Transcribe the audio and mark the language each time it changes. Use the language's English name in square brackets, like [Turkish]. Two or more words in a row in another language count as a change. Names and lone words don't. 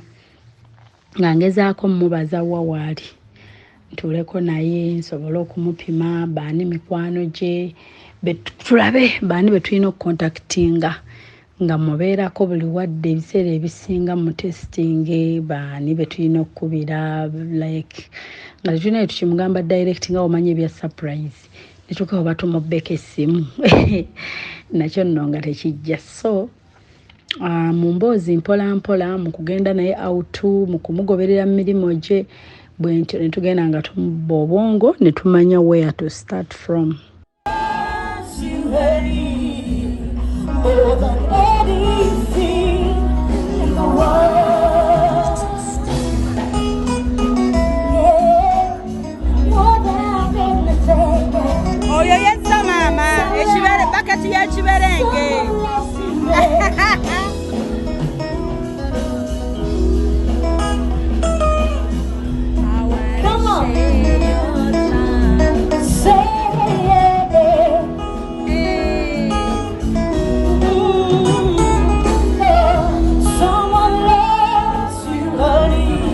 [Ganda] nga ngezaako mmubaza wa waali ntuleko naye nsobole okumupima baani mikwano gye tulabe baani be tulina okukontaktinga nga mubeerako buli wadde ebiseera ebisinga mu testing baani be tulina okukubira like nga tetulina tukimugamba direct nga omanyi ebya surprise netukawo batumubeka essimu nakyo nno nga tekijja. So mu mboozi mpola mpola mu kugenda naye out mu kumugoberera mu mirimu gye bwe ntyo ne tugenda nga tumubba obwongo ne tumanya [English] where to start from. [Ganda] Oyo yessa mama ekibere bakati ya kiberenge. [English] Come on. Say someone loves you, honey.